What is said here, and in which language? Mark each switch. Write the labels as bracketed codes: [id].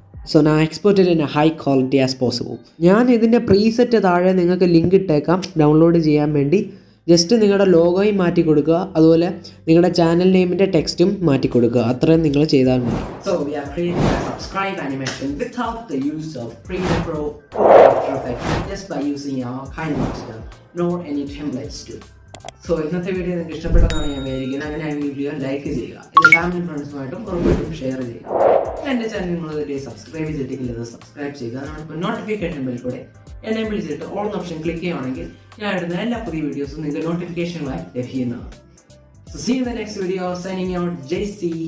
[en] So now export it in a high quality as possible. [ml] ഞാൻ ഇതിൻ്റെ preset താഴെ നിങ്ങൾക്ക് ലിങ്ക് ഇട്ടേക്കാം ഡൗൺലോഡ് ചെയ്യാൻ വേണ്ടി. ജസ്റ്റ് നിങ്ങളുടെ ലോഗോയും മാറ്റി കൊടുക്കുക, അതുപോലെ നിങ്ങളുടെ ചാനൽ നെയിമിൻ്റെ ടെക്സ്റ്റും മാറ്റി കൊടുക്കുക. അത്രയും നിങ്ങൾ ചെയ്താൽ മതി. [en] So we are creating a subscribe animation without the use of Premiere Pro or After Effects, just by using our Kinemaster, nor any templates too. [ml] So ഇന്നത്തെ വീഡിയോ നിങ്ങൾക്ക് ഇഷ്ടപ്പെട്ടതാണ് ഞാൻ വിചാരിക്കുന്നത്. അങ്ങനെ ആ വീഡിയോ ലൈക്ക് ചെയ്യുക, ഇത് ഫാമിലി ഫ്രണ്ട്സുമായിട്ടും ഉറപ്പായിട്ടും ഷെയർ ചെയ്യുക. എൻ്റെ ചാനൽ നിങ്ങൾ സബ്സ്ക്രൈബ് ചെയ്തിട്ടില്ല, സബ്സ്ക്രൈബ് ചെയ്യുക. ഇപ്പോൾ നോട്ടിഫിക്കേഷൻ ബെൽ കൂടെ എനേബിൾ ചെയ്തിട്ട് ഓൺ ഓപ്ഷൻ ക്ലിക്ക് ചെയ്യുകയാണെങ്കിൽ ഞാൻ ഇടുന്ന എല്ലാ പുതിയ വീഡിയോസും നിങ്ങൾക്ക് നോട്ടിഫിക്കേഷനുമായി ലഭിക്കുന്നതാണ്. [en] So see in the next video. Signing out, [ml] JC.